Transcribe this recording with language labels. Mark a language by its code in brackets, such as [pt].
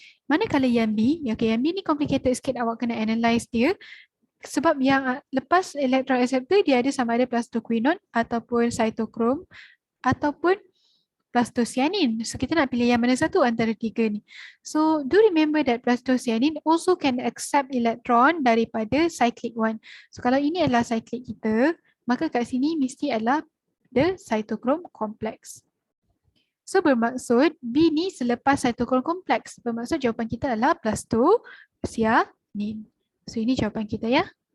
[ms] Manakala yang B, okay, yang B ni complicated sikit, awak kena analyse dia. Sebab yang lepas electron acceptor, dia ada sama ada plastoquinone ataupun cytochrome ataupun plastocyanin. So kita nak pilih yang mana satu antara tiga ni. [en] So do remember that plastocyanin also can accept electron daripada cyclic one. [ms] So kalau ini adalah cyclic kita, maka kat sini mesti adalah the cytochrome complex. So bermaksud B ni selepas cytochrome complex. Bermaksud jawapan kita adalah plastocyanin. So ini jawapan kita ya.